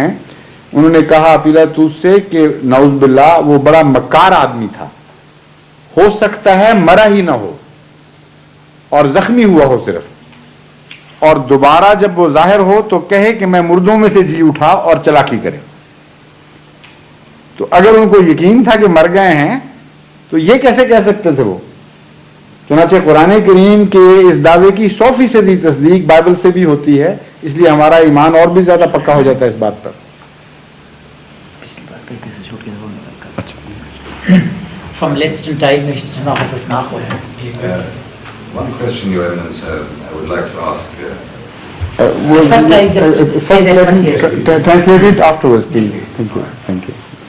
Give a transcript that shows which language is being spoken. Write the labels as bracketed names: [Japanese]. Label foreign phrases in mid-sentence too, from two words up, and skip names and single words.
[Urdu] انہوں نے کہا پیلاطوس سے کہ [Arabic] نعوذ باللہ [Urdu] وہ بڑا مکار آدمی تھا, ہو سکتا ہے مرا ہی نہ ہو اور زخمی ہوا ہو صرف, اور دوبارہ جب وہ ظاہر ہو تو کہے کہ میں مردوں میں سے جی اٹھا اور چلاکی کرے. تو اگر ان کو یقین تھا کہ مر گئے ہیں تو یہ کیسے کہہ سکتے تھے وہ؟ چنانچہ قرآن کریم کے اس دعوے کی 100% تصدیق بائبل سے بھی ہوتی ہے, اس لیے ہمارا ایمان اور بھی زیادہ پکا ہو جاتا ہے اس بات پر. [German] Vom letzten Teil möchte ich noch etwas nachholen. [English] One question, Your Eminence, I would like to ask. First I just say that one here. Translate it afterwards, please. Thank you.